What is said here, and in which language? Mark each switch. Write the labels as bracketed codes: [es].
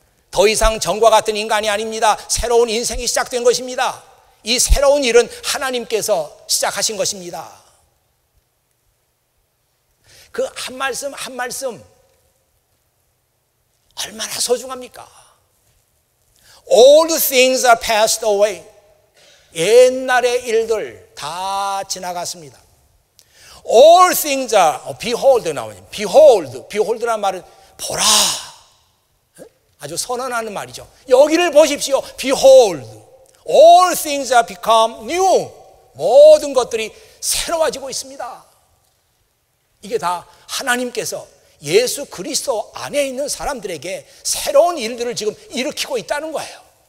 [ko] 더 이상 전과 같은 인간이 아닙니다. 새로운 인생이 시작된 것입니다. 이 새로운 일은 하나님께서 시작하신 것입니다. 그 한 말씀 한 말씀 얼마나 소중합니까? [en] All the things are passed away. [ko] 옛날의 일들 다 지나갔습니다. [en] All things are, behold [ko] 나오죠. behold란 말은 보라. 아주 선언하는 말이죠. 여기를 보십시오. [en] Behold, all things are become new. [ko] 모든 것들이 새로워지고 있습니다. 이게 다 하나님께서 예수 그리스도 안에 있는 사람들에게 새로운 일들을 지금 일으키고 있다는 거예요.